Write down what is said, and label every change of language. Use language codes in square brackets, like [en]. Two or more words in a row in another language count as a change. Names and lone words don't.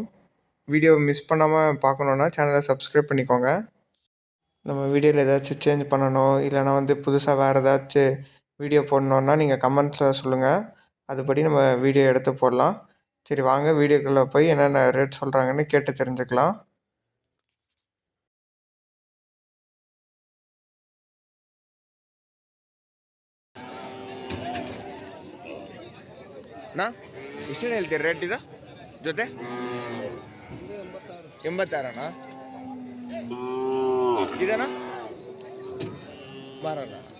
[en] video miss [ta] பண்ணாமல் பார்க்கணுன்னா [en] channel subscribe [ta] பண்ணிக்கோங்க. நம்ம வீடியோவில் ஏதாச்சும் சேஞ்ச் பண்ணணும், இல்லைனா புதுசாக வேறு ஏதாச்சும் வீடியோ போடணுன்னா நீங்கள் கமெண்ட்ஸில் சொல்லுங்கள். அதுபடி நம்ம வீடியோ எடுத்து போடலாம். சரி வாங்க வீடியோக்குள்ளே போய் என்னென்ன ரேட் சொல்கிறாங்கன்னு கேட்டு தெரிஞ்சுக்கலாம். [kn] ಅಣ್ಣ ಎಷ್ಟೇನು ಹೇಳ್ತೀರಿ ರೇಟ್ ಇದು ಜೊತೆ? 86 ಅಣ್ಣ. ಇದಣ್ಣ ಮಾರಲ್ಲ.